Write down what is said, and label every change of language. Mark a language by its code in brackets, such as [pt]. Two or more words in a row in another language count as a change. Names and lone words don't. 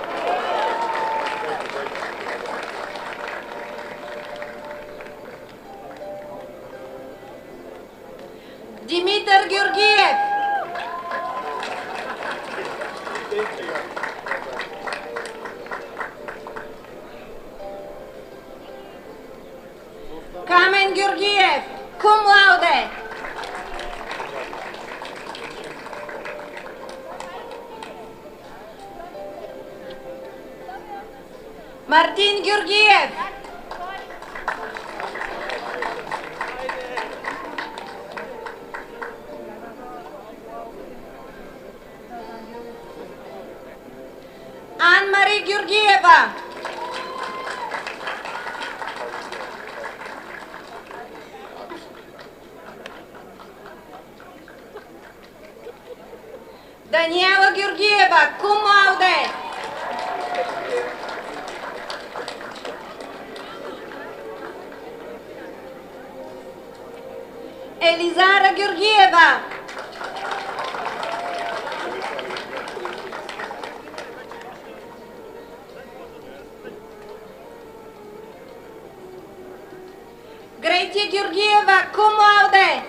[bg] Димитър Георгиев. Камен Георгиев, [la] cum laude. [bg] Мартин Георгиев. Ан-Мари Георгиева. Даниела Георгиева, [la] cum laude. [bg] Елизара Георгиева. Грети Георгиева, [la] cum laude.